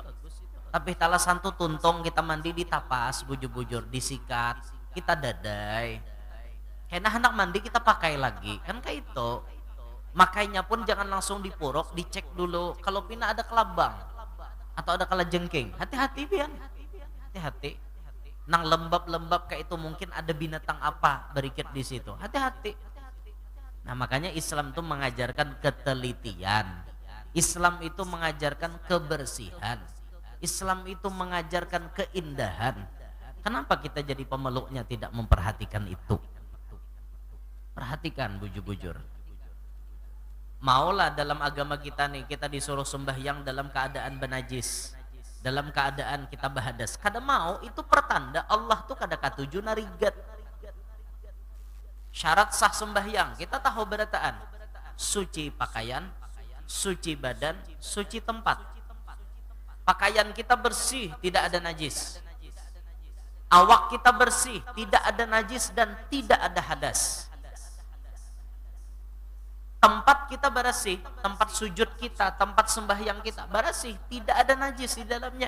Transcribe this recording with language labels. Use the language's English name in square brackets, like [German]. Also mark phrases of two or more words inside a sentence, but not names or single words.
[Banjar] Tapih talasan tuh tuntong kita mandi ditapas bujur-bujur disikat, kita dadai. Kena hendak mandi kita pakai lagi kan kayak itu. Makanya pun jangan langsung dipuruk, dicek dulu kalau pina ada kelabang atau ada kalajengking. Hati-hati pian, hati-hati. Nang lembab-lembab kayak itu mungkin ada binatang apa berikut di situ. Hati-hati. [Indonesian] Nah makanya Islam itu mengajarkan ketelitian. Islam itu mengajarkan kebersihan. Islam itu mengajarkan keindahan. Kenapa kita jadi pemeluknya tidak memperhatikan itu? [Banjar] Perhatikan bujur-bujur. Maulah dalam agama kita nih kita disuruh sembahyang dalam keadaan benajis, dalam keadaan kita bahadas. Kada mau itu pertanda Allah tuh kada katuju narigat. Syarat sah sembahyang kita tahu berataan, [Indonesian] suci pakaian, suci badan, suci tempat. Pakaian kita bersih, tidak ada najis. Awak kita bersih, tidak ada najis dan tidak ada hadas. Tempat kita bersih, tempat sujud kita, tempat sembahyang kita bersih, tidak ada najis di dalamnya.